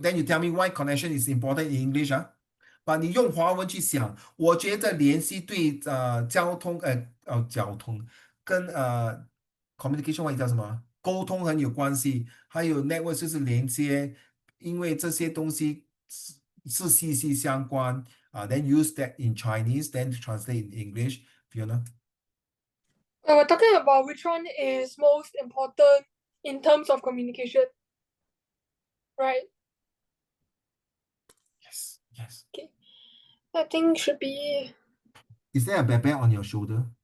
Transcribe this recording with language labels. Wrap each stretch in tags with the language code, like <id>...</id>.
<en>Then you tell me why connection is important in English 啊？</en> <zh>把你用华文去想，我觉得联系对交通跟communication 外语叫什么？沟通很有关系，还有 network 就是连接，因为这些东西是息息相关啊。</zh> <en>Then use that in Chinese, then translate in English. Fiona. We're talking about which one is most important in terms of communication, right? Yes, yes. I think should be, Is there a bear on your shoulder?</en>